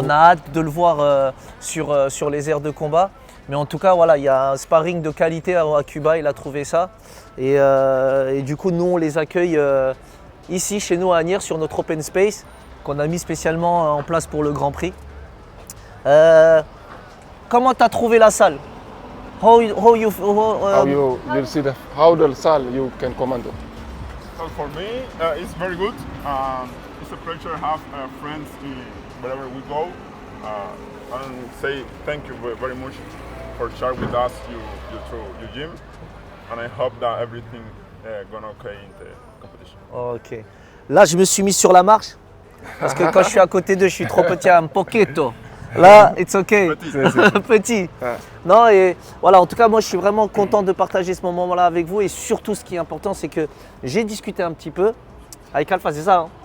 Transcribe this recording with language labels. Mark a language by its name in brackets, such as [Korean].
[French] qu'on a hâte de le voir sur les aires de combat. Mais en tout cas, voilà, il y a un sparring de qualité à Cuba, il a trouvé ça. Et du coup, nous, on les accueille ici, chez nous à Agnières, sur notre open space qu'on a mis spécialement en place pour le Grand Prix. Comment tu as trouvé la salle? [English] How you see how the salle you can command it. So for me, it's very good. It's a pleasure to have friends wherever we go. And say thank you very much for sharing with us your gym. And I hope that everything gonna okay in the competition. Ok. [French] Là, je me suis mis sur la marche parce que quand je suis à côté d'eux, je suis trop petit, [Spanish] un poquito. [French] Là, [English] it's ok. [French] Petit. Ouais. Non, et voilà, en tout cas, moi, je suis vraiment content de partager ce moment-là avec vous. Et surtout, ce qui est important, c'est que j'ai discuté un petit peu avec Alpha, c'est ça, hein?